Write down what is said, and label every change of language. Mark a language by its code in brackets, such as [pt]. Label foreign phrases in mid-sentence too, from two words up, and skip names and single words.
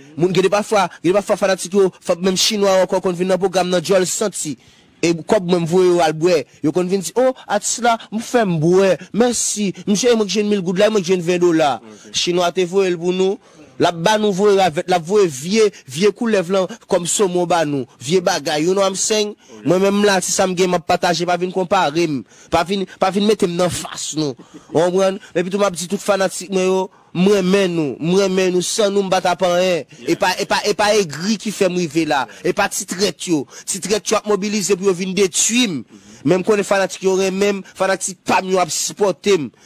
[ht] Moun, gede pafwa, gede pafwa fanatik yo, fa, menm chinwa ankò konn vin nan pwogram nan dyòl santi. E kòb mwen m voye yo al bwè. Yo konn vin di, "Oh, atis la, m fè m bwè. Mèsi. Msye, mwen ki jwenn mil goud la, mwen ki jwenn ven dola." Ok. Chinwa te voye l pou nou. La ba nou voye avèk, la voye vye, vye koulèv lan, kòm somon ba nou. Vye bagay, [en] you know what I'm saying? [ht] Mwen menm la, si sa m gen, m ap pataje, pa vin konpare m. Pa vin, pa vin mete m nan fas nou. Ou konprann? Epi tou m ap di tout fanatik mwen yo, mwen men nou, mwen men nou, san nou m bat ap anyen. E pa, e pa, e pa egri ki fè m rive la. E pa titrèt yo. Titrèt yo ap mobilize pou yo vin detwi m. Menm konnen fanatik yo renmen m, fanatik pa m yo ap sipote m.